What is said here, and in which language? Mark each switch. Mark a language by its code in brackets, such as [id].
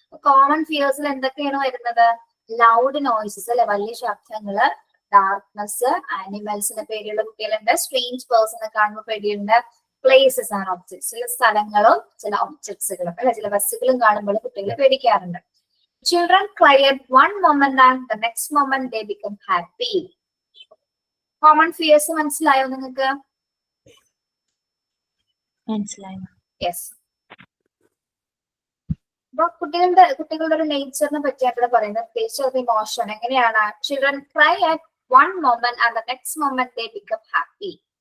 [ml] Common ഫിയേഴ്സിൽ എന്തൊക്കെയാണ് വരുന്നത്? Loud noises അല്ലെ, വലിയ ശബ്ദങ്ങള്, ഡാർക്ക്നെസ്, ആനിമൽസിന്റെ പേടിയുള്ള കുട്ടികളുണ്ട്, സ്ട്രേഞ്ച് പേഴ്സണെ കാണുമ്പോൾ പേടിയുണ്ട്, പ്ലേസസ് ആണ് ഒബ്ജക്ട്സ്, ചില സ്ഥലങ്ങളും ചില ഒബ്ജക്ട്സുകളും അല്ലെ, ചില ബസ്സുകളും കാണുമ്പോൾ കുട്ടികൾ പേടിക്കാറുണ്ട്. [en] Children cry at one moment and the next moment they become happy. [ml] Common fears മനസ്സിലായോ നിങ്ങൾക്ക്? മനസ്സിലായി. [en] Yes. [ml] അപ്പൊ കുട്ടികളുടെ ഒരു നേച്ചറിനെ പറ്റിയാണ് ഇവിടെ പറയുന്നത്. നേച്ചർ ഓഫ് ഇമോഷൻ എങ്ങനെയാണ്? [en] Children cry at one moment and the next moment they become happy.